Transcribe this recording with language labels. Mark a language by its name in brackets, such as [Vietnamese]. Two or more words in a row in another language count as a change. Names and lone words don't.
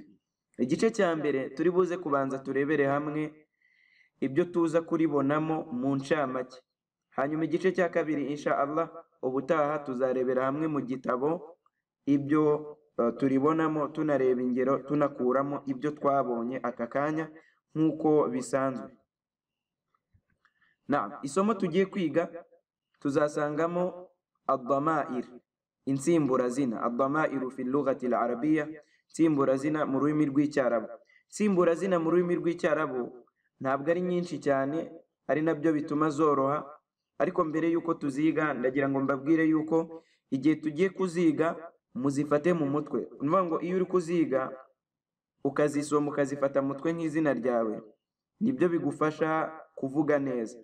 [Kinyarwanda] Igice cya mbere turi buze kubanza turebere hamwe ibyo tuza kuribonamo mu ncamake, hanyuma igice cya kabiri [Arabic] إن شاء الله [Kinyarwanda] ubutaha tuzarebera hamwe mu gitabo ibyo turibonamo, tunareba ingero, tunakuramo ibyo twabonye aka kanya nk'uko bisanzwe. Isomo tugiye kwiga tuzasangamo ad-damair, insimburazina. [Arabic] الضمائر في لغة العربية, [Kinyarwanda] insimburazina mu rurimi rw'icyarabu. Insimburazina mu rurimi rw'icyarabu ntabwo ari nyinshi cyane, ari nabyo bituma zoroha, ariko mbere yuko tuziga ndagira ngo mbabwire yuko igihe tugiye kuziga muzifate mu mutwe. Nuvuga ngo iyo uri kuziga ukazisoma ukazifata mu mutwe nk'izina ryawe nibyo bigufasha kuvuga neza.